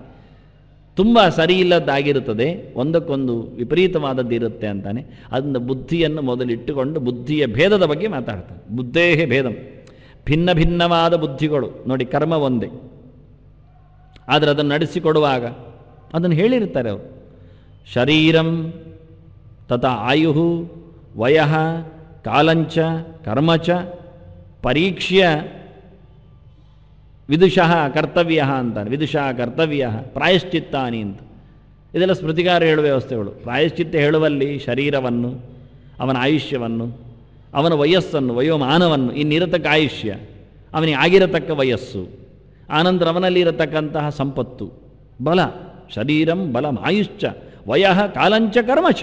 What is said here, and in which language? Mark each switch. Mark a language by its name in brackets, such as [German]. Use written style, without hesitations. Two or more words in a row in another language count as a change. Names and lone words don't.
[Kannada] ತುಂಬ ಸರಿಯಿಲ್ಲದ್ದಾಗಿರುತ್ತದೆ, ಒಂದಕ್ಕೊಂದು ವಿಪರೀತವಾದದ್ದಿರುತ್ತೆ ಅಂತಾನೆ. ಅದನ್ನು ಬುದ್ಧಿಯನ್ನು ಮೊದಲಿಟ್ಟುಕೊಂಡು ಬುದ್ಧಿಯ ಭೇದದ ಬಗ್ಗೆ ಮಾತಾಡ್ತಾನೆ. [Sanskrit] ಬುದ್ಧೇಹೇ ಭೇದಂ, [Kannada] ಭಿನ್ನ ಭಿನ್ನವಾದ ಬುದ್ಧಿಗಳು ನೋಡಿ. ಕರ್ಮ ಒಂದೇ, ಆದರೆ ಅದನ್ನು ನಡೆಸಿಕೊಡುವಾಗ ಅದನ್ನು ಹೇಳಿರ್ತಾರೆ ಅವರು. [Sanskrit] ಶರೀರಂ ತಥಾ ಆಯು ವಯಃ ಕಾಲಂಚ ಕರ್ಮಚ ಪರೀಕ್ಷ್ಯ ವಿದುಷಃ ಕರ್ತವ್ಯ ಅಂತಾನೆ. ವಿದುಷಃ ಕರ್ತವ್ಯ ಪ್ರಾಯಶ್ಚಿತ್ತಾನಿ [Kannada] ಅಂತ. ಇದೆಲ್ಲ ಸ್ಮೃತಿಕಾರ ಹೇಳುವ ವ್ಯವಸ್ಥೆಗಳು. ಪ್ರಾಯಶ್ಚಿತ್ತ ಹೇಳುವಲ್ಲಿ ಶರೀರವನ್ನು, ಅವನ ಆಯುಷ್ಯವನ್ನು, ಅವನ ವಯಸ್ಸನ್ನು, ವಯೋಮಾನವನ್ನು, ಇನ್ನಿರತಕ್ಕ ಆಯುಷ್ಯ, ಅವನಿಗೆ ಆಗಿರತಕ್ಕ ವಯಸ್ಸು, ಆನಂತರ ಅವನಲ್ಲಿ ಇರತಕ್ಕಂತಹ ಸಂಪತ್ತು, ಬಲ, [Sanskrit] ಶರೀರಂ ಬಲಂ ಆಯುಶ್ಚ ವಯಃ ಕಾಲಂಚ ಕರ್ಮಚ.